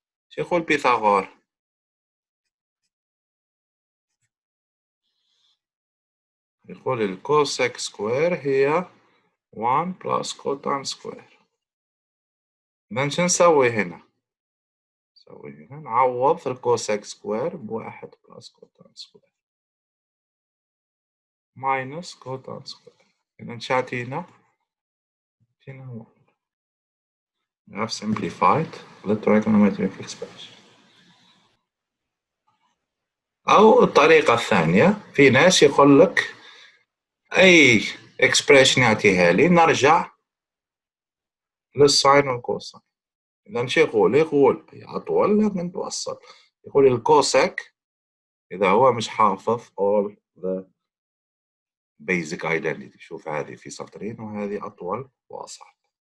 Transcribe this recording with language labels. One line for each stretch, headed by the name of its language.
Arabic: شو يقول بيثاغور؟ يقول الكوسيك سكوير هي 1 بلس كوتان سكوير. إذا شو نسوي هنا؟ نعوض الكوسيك سكوير بواحد بلس كوتان سكوير ماينس كوتان سكوير. إذا شاتينا هو
English: we have simplified the trigonometric expression.
Arabic: أو الطريقة الثانية، في ناس يقول لك أي expression يعطيها لي نرجع للساين والكوساين. إذا شو يقول هي أطول لكن توصل. يقول الكوسيك إذا هو مش حافظ
English: all the basic identity،
Arabic: شوف هذه في سطرين وهذه أطول وأصعب.